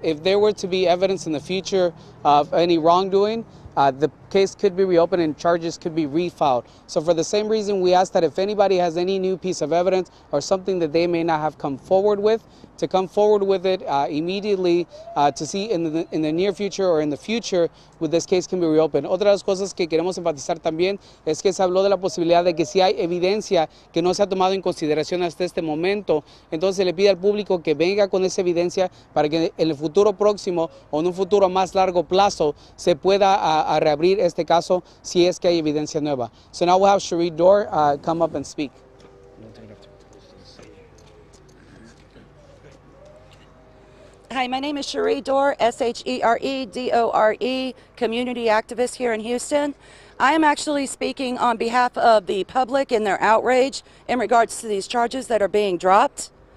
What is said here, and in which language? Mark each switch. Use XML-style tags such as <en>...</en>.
<en>If there were to be evidence in the future of any wrongdoing, the case could be reopened and charges could be refiled. So for the same reason, we ask that if anybody has any new piece of evidence or something that they may not have come forward with, to come forward with it immediately to see in the near future or in the future with this case can be reopened.</en> <es>Otra de las cosas que queremos enfatizar también es que se habló de la posibilidad de que si hay evidencia que no se ha tomado en consideración hasta este momento, entonces se le pide al público que venga con esa evidencia para que en el futuro próximo o en un futuro más largo plazo se pueda reabrir este caso si es que hay evidencia nueva.</es> <en>So now we'll have Cherie Dorr come up and speak. Hi, my name is Cherie Dorr, Sheredore, community activist here in Houston. I am actually speaking on behalf of the public and their outrage in regards to these charges that are being dropped.</en>